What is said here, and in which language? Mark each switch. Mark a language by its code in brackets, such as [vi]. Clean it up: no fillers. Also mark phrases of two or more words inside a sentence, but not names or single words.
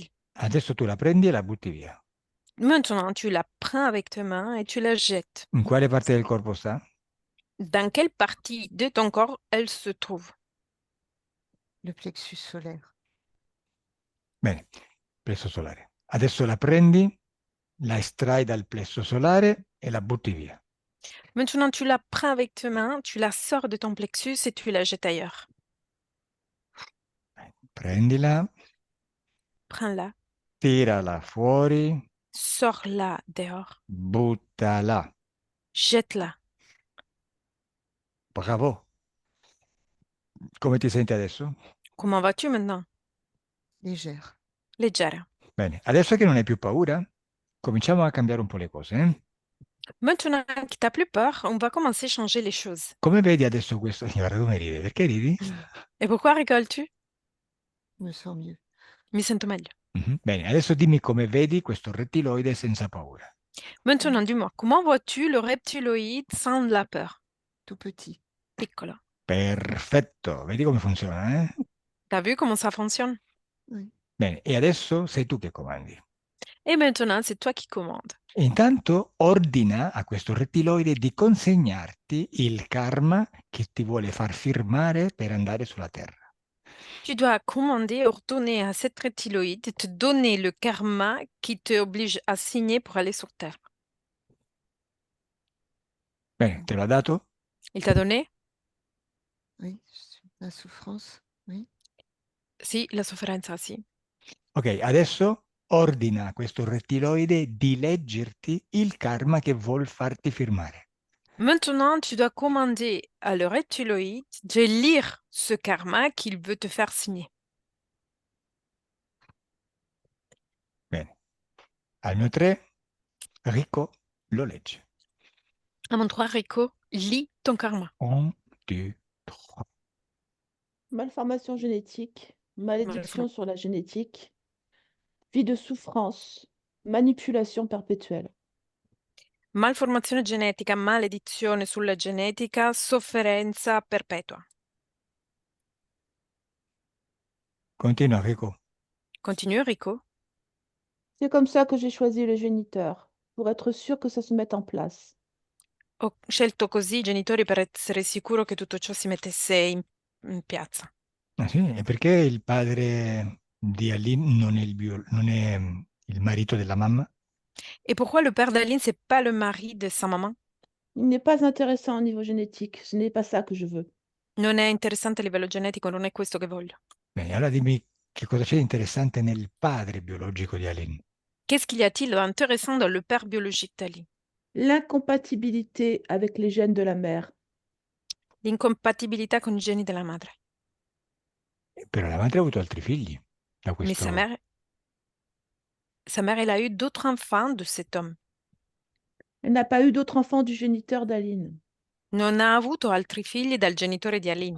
[it] Adesso tu la prendi e la butti via. [fr] Maintenant, tu la prends avec tes mains et tu la jettes. [it] In quale parte del corpo sta? [fr] Dans quelle partie de ton corps elle se trouve? le plexus solaire. [it] Bene, plesso solare. Adesso la prendi, la estrai dal plesso solare e la butti via. [fr] Maintenant, tu la prends avec tes mains, tu la sors de ton plexus et tu la jettes ailleurs. [it] Prendila, [fr] Prends-la, [it] tirala fuori, [fr] sors-la dehors, [it] buttala. [fr] jette-la. [it] Bravo. Come ti senti adesso? [fr] Comment vas-tu maintenant? Légère. [it] Leggera. Bene, adesso che non hai più paura, cominciamo a cambiare un po' le cose. [fr] Maintenant que tu n'as plus peur, on va commencer à changer les choses. [it] Come vedi adesso questo? Guarda come ride, perché ridi? [fr] Et pourquoi rigoles-tu? Je me sens mieux. [it] Mi sento meglio. Bene, adesso dimmi come vedi questo rettiloide senza paura. [fr] Maintenant, dis-moi, comment vois-tu le reptiloïde sans la peur? Tout petit. [it] Piccolo. Perfetto, vedi come funziona, eh? [fr] T'as vu comment ça fonctionne? Oui. [it] Bene, e adesso sei tu che comandi. [fr] Et maintenant, c'est toi qui commandes. [it] E intanto ordina a questo rettiloide di consegnarti il karma che ti vuole far firmare per andare sulla Terra. [fr] Tu dois commander, ordonner à cette reptiloïde de te donner le karma qui t'oblige à signer pour aller sur Terre. [it] Bene, te l'ha dato? [fr] Il t'a donné? Oui, la souffrance. Oui. [it] Sì, la sofferenza, sì. Ok, adesso ordina a questo rettiloide di leggerti il karma che vuol farti firmare. [fr] Maintenant, tu dois commander à le reptiloïde de lire ce karma qu'il veut te faire signer. [it] Bene. Al mio 3, Rico lo legge. [fr] À mon 3, Rico, lis ton karma. [it] 1, 2, 3. [fr] Malformation génétique, malédiction sur la génétique, vie de souffrance, manipulation perpétuelle. [it] Malformazione genetica, maledizione sulla genetica, sofferenza perpetua. Continua, Rico. [fr] Continue, Rico. C'est comme ça que j'ai choisi le géniteur, pour être sûr que ça se mette en place. [it] Ho scelto così i genitori per essere sicuro che tutto ciò si mettesse in piazza. Ah, sì? E perché il padre di Aline non è il marito della mamma? [fr] Et pourquoi le père d'Aline, c'est pas le mari de sa maman? Il n'est pas intéressant au niveau génétique, ce n'est pas ça que je veux. [it] Non è interessante a livello genetico, non è questo che voglio. Bene, allora dimmi che cosa c'è di interessante nel padre biologico di Aline. [fr] Qu'est-ce qu'il y a-t-il d'intéressant dans le père biologique d'Aline? L'incompatibilité avec les gènes de la mère. [it] L'incompatibilità con i geni della madre. Però la madre ha avuto altri figli da [fr] Mais [it] questo... [fr] sa mère, elle a eu d'autres enfants de cet homme. Elle n'a pas eu d'autres enfants du géniteur d'Aline. [it] Non ha avuto altri figli dal genitore di Aline.